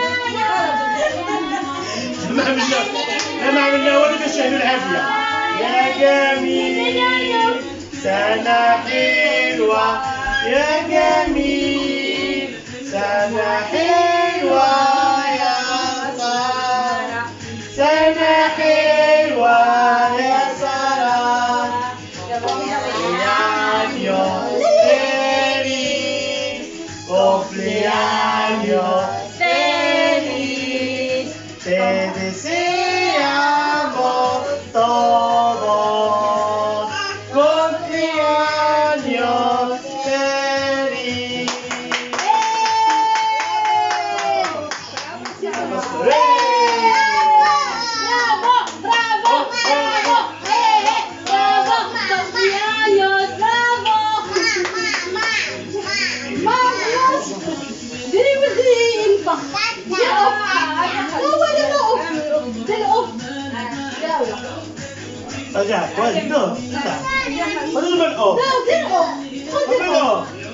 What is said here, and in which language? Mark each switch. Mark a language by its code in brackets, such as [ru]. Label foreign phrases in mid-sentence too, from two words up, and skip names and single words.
[ar] ما عملنا والو باش علو العافيه يا جميل سنة حلوة يا جميل سنة حلوة يا سارة سنة حلوة يا سارة [es] cumpleaños feliz, te deseamos todos cumpleaños feliz. Bravo, bravo, bravo, bravo, cumpleaños, bravo. [ar] رجع واجد نو خذ الملقوم خذ الملقوم